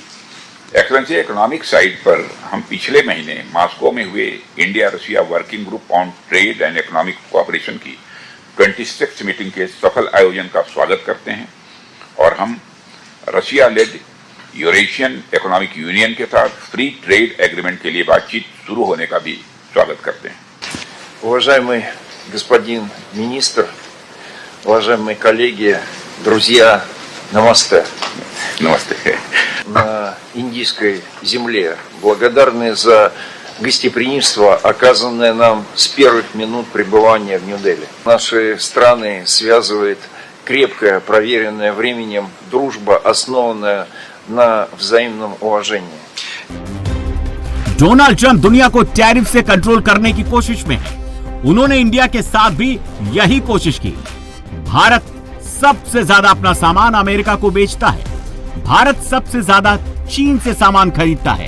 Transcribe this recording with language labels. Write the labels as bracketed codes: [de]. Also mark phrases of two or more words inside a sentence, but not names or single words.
[en] Excellency, economic side [hi] पर हम पिछले महीने मॉस्को में हुए इंडिया रशिया वर्किंग ग्रुप ऑन ट्रेड एंड इकोनॉमिक कोऑपरेशन की 26th मीटिंग के सफल आयोजन का स्वागत करते हैं और हम [en] Russia led Eurasian Economic Union [hi] के साथ [en] free trade agreement [hi] के लिए बातचीत शुरू होने का भी स्वागत करते हैं। [ru] Уважаемый господин министр, уважаемые коллеги, друзья, намасте. Намасте. На индийской земле благодарны за гостеприимство, оказанное нам с первых минут пребывания в Нью-Дели. Наши страны связывает крепкая, проверенная временем дружба, основанная на взаимном уважении. [hi] डोनाल्ड ट्रंप दुनिया को टैरिफ से कंट्रोल करने की कोशिश में है। उन्होंने इंडिया के साथ भी यही कोशिश की। भारत सबसे ज्यादा अपना सामान अमेरिका को बेचता है। भारत सबसे ज्यादा चीन से सामान खरीदता है।